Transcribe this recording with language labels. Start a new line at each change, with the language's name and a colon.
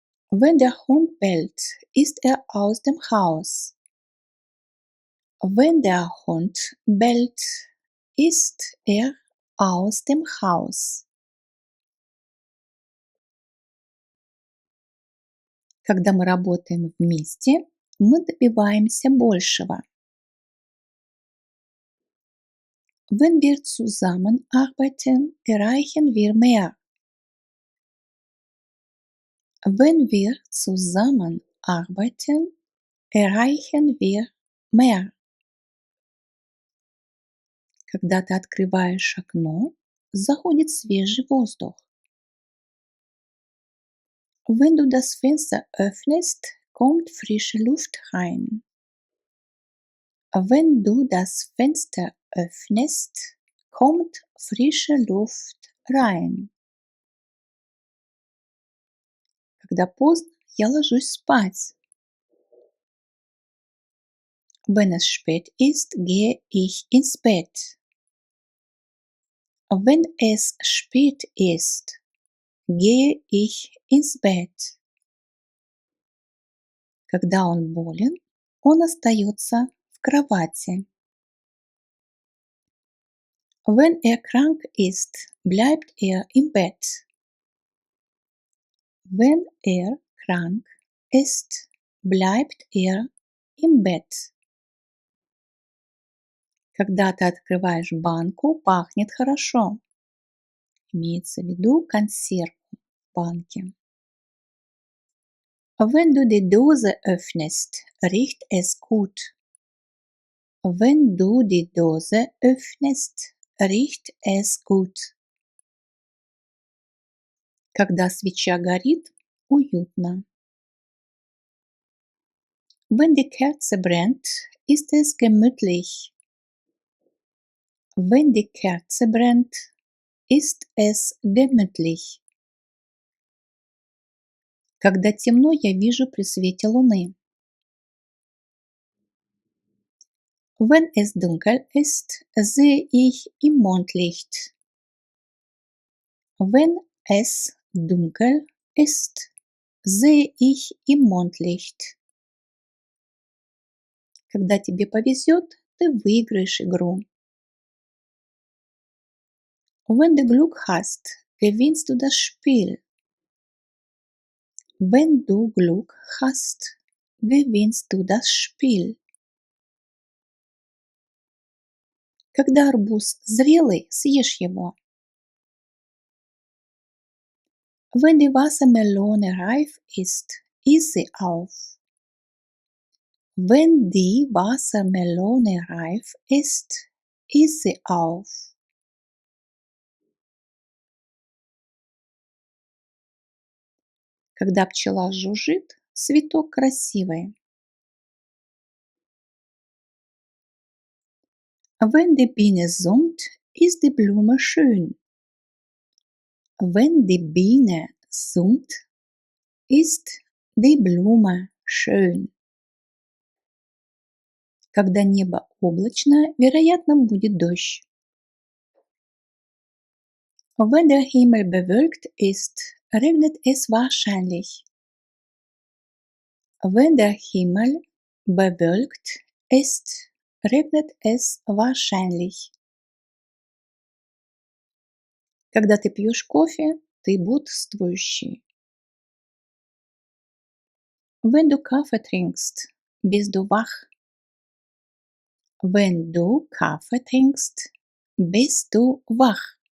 German: Wenn der Hund bellt, ist er aus dem Haus. Wenn der Hund bellt, ist er aus dem Haus.
Russian: Когда мы работаем вместе, мы добиваемся большего.
German: Wenn wir zusammenarbeiten, erreichen wir mehr. Wenn wir zusammenarbeiten, erreichen wir mehr.
Russian: Когда ты открываешь окно, заходит свежий воздух.
German: Wenn du das Fenster öffnest, kommt frische Luft rein. Wenn du das Fenster öffnest, kommt frische Luft rein.
Russian: Когда поздно, я ложусь спать.
German: Wenn es spät ist, gehe ich ins Bett. Wenn es spät ist, gehe ich ins Bett.
Russian: Когда он болен, он остается в кровати.
German: Wenn er krank ist, bleibt er im Bett. Wenn er krank ist, bleibt er im Bett.
Russian: Когда ты открываешь банку, пахнет хорошо. Имеется в виду консерву в банке.
German: Wenn du die Dose öffnest, riecht es gut. Wenn du die Dose öffnest, riecht es gut.
Russian: Когда свеча горит, уютно.
German: Wenn die Kerze brennt, ist es gemütlich. Wenn die Kerze brennt, ist es gemütlich.
Russian: Когда темно, я вижу при свете луны.
German: Wenn es dunkel ist, sehe ich im Mondlicht. Wenn es dunkel ist, sehe ich im Mondlicht.
Russian: Когда тебе повезет, ты выиграешь игру.
German: Wenn du Glück hast, gewinnst du das Spiel. Wenn du Glück hast, gewinnst du das Spiel.
Russian: Когда арбуз зрелый, съешь его.
German: Wenn die Wassermelone reif ist, iss sie auf. Wenn die Wassermelone reif ist, iss sie auf.
Russian: Когда пчела жужжит, цветок красивый.
German: Wenn die Biene summt, ist die Blume schön. Wenn die Biene summt, ist die Blume schön.
Russian: Когда небо облачное, вероятно, будет дождь.
German: Wenn der Himmel bewölkt ist, regnet es wahrscheinlich. Wenn der Himmel bewölkt ist, regnet es wahrscheinlich.
Russian: Когда ты пьешь кофе, ты бодрствующий.
German: Wenn du Kaffee trinkst, bist du wach. Wenn du Kaffee trinkst, bist du wach.